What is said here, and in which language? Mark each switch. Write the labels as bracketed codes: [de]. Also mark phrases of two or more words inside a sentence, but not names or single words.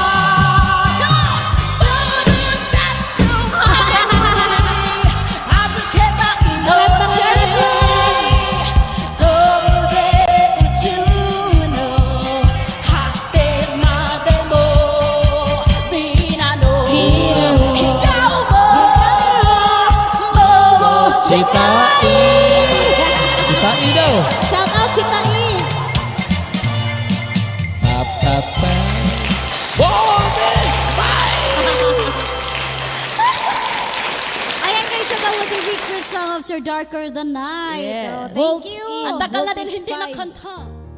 [ja] 預けた命飛ぶぜ宇宙の果てまでも皆の笑顔も [tl] Chita eh. Chita eh daw. [en] Shout out Chitain. Bonus time. [tl] Ayan guys, [en] so that was a request song of Sir Darker the Night. Oh, thank you. [tl] Ang tagal na Vote din is hindi 5. nakanta.